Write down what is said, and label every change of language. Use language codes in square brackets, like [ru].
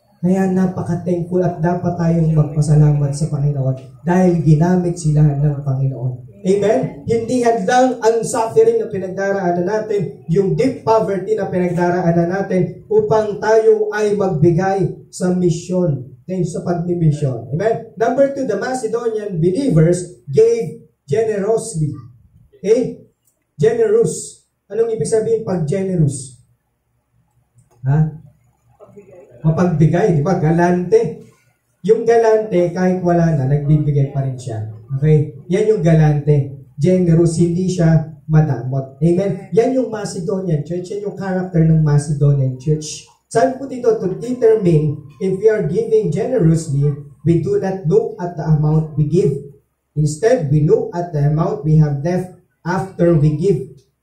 [tl] Kaya napaka-thankful at dapat tayong magpasalamat sa Panginoon dahil ginamit sila ng Panginoon. Amen? Hindi hadlang ang suffering na pinagdaraanan natin, yung deep poverty na pinagdaraanan natin upang tayo ay magbigay sa misyon, sa pagmimisyon. Amen? [en] Number 2, the Macedonian believers gave generously. [tl] Okay? Generous. Anong ibig sabihin pag generous? Mapagbigay, di ba? Galante. Yung galante, kahit wala na, nagbibigay pa rin siya. Okay? Yan yung galante. Generous, hindi siya madamot. Amen? Yan yung Macedonian Church. Yan yung character ng Macedonian Church. Sabi po dito, [en] to determine if we are giving generously, we do not look at the amount we give. Instead, we look at the amount we have left after we give.